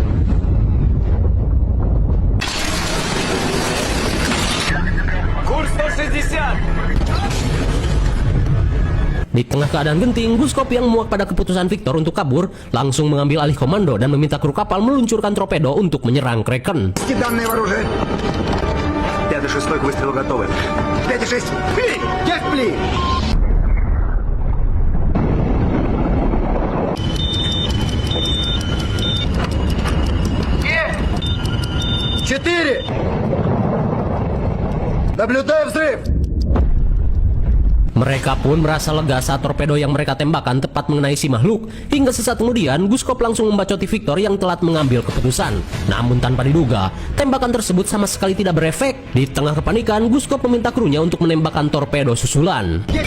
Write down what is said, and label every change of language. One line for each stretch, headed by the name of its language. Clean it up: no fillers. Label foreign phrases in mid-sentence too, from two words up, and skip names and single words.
Russian: Курс 160.
Indonesian: Di tengah keadaan genting, Guskov yang muak pada keputusan Victor untuk kabur langsung mengambil alih komando dan meminta kru kapal meluncurkan torpedo untuk menyerang Kraken.
Russian: Данное вооружение. 5-6 к выстрелу готовы. 5-6. Пли! Есть пли! Четыре! Наблюдаю взрыв!
Indonesian: Mereka pun merasa lega saat torpedo yang mereka tembakan tepat mengenai si makhluk. Hingga sesaat kemudian, Guskov langsung membacoti Victor yang telat mengambil keputusan. Namun tanpa diduga, tembakan tersebut sama sekali tidak berefek. Di tengah kepanikan, Guskov meminta krunya untuk menembakkan torpedo susulan.